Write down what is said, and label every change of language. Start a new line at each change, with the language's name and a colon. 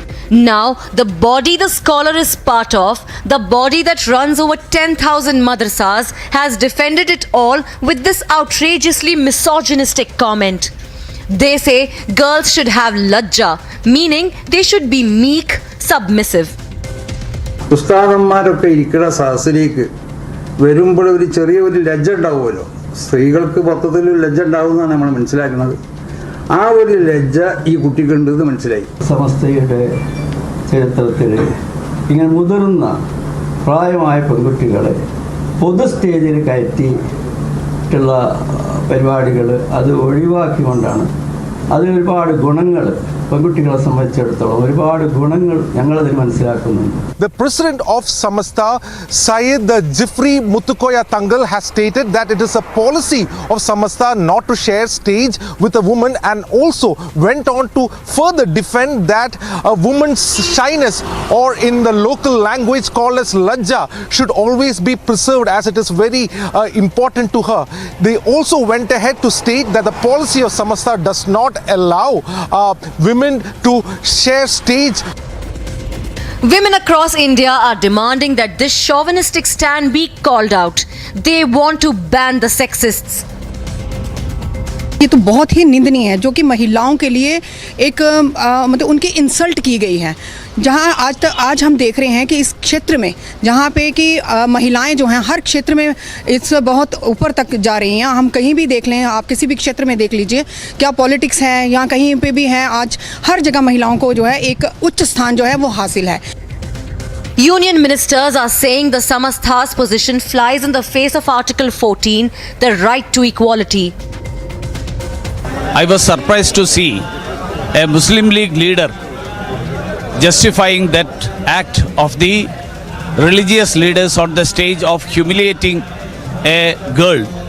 English: Now, the body the scholar is part of, the body that runs over 10,000 madrasas, has defended it all with this outrageously misogynistic comment. They say girls should have lajja, meaning they should be meek, submissive.
Malayalam: ഉസ്താദന്മാരൊക്കെ ഇരിക്കുന്ന സദസ്സിലേക്ക് വരുമ്പോൾ ഒരു ചെറിയൊരു ലജ്ജ ഉണ്ടാവുമല്ലോ. സ്ത്രീകൾക്ക് മൊത്തത്തിൽ ലജ്ജ ഉണ്ടാവുമെന്നാണ് നമ്മൾ മനസ്സിലാക്കുന്നത്. ആ ഒരു ലജ്ജ ഈ കുട്ടിക്കുണ്ടെന്ന് മനസ്സിലായി. സമസ്തയുടെ ചരിത്രത്തിൽ ഇങ്ങനെ മുതിർന്ന പ്രായമായ പെൺകുട്ടികളെ പൊതു സ്റ്റേജിൽ കയറ്റിയിട്ടുള്ള പരിപാടികൾ അത് ഒഴിവാക്കിക്കൊണ്ടാണ് അതിലൊരുപാട് ഗുണങ്ങൾ പെൺകുട്ടികളെ സംബന്ധിച്ചിടത്തോളം ഒരുപാട് ഗുണങ്ങൾ ഞങ്ങളതിൽ മനസ്സിലാക്കുന്നുണ്ട്.
English: The president of Samasta, Syed Jifri Muthukoya Tangal, has stated that it is a policy of Samasta not to share stage with a woman, and also went on to further defend that a woman's shyness, or in the local language called as lajja, should always be preserved, as it is very important to her. They also went ahead to state that the policy of Samasta does not allow women to share stage. Women across India are demanding that this chauvinistic stand be called out. They want to ban the sexists.
Hindi: ये तो बहुत ही निंदनीय है, जो कि महिलाओं के लिए एक मतलब उनकी इंसल्ट की गई है। जहां आज हम देख रहे हैं कि इस क्षेत्र में जहां पे कि महिलाएं जो हैं हर क्षेत्र में इस बहुत ऊपर तक जा रही हैं। हम कहीं भी देख लें, आप किसी भी क्षेत्र में देख लीजिए, क्या पॉलिटिक्स है या कहीं पे भी है, आज हर जगह महिलाओं को जो है एक उच्च स्थान जो है वो हासिल है।
English: Union ministers are saying the Samasta's position flies in the face of Article 14, the right to equality. I was surprised to see a Muslim League leader justifying that act of the religious leaders on the stage of humiliating a girl.